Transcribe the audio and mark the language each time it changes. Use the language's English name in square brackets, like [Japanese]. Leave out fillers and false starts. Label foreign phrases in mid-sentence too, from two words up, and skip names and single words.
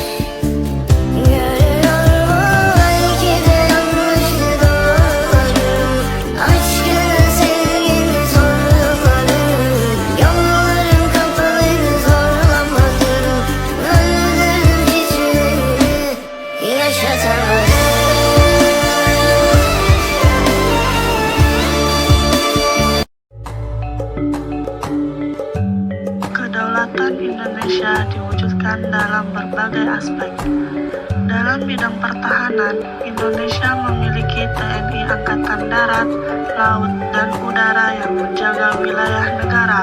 [Turkish] Görüyorum belki de yanlıştı doğrularım, aşkını sevgini sorguladım. Yollarım kapalıydı zorlamadım, öldürdüm hiçbirini yaşatamadım. [Indonesian] Kedaulatan Indonesia diwujudkan dalam berbagai aspek. Dalam bidang pertahanan, Indonesia memiliki TNI Angkatan Darat, Laut, dan Udara yang menjaga wilayah negara.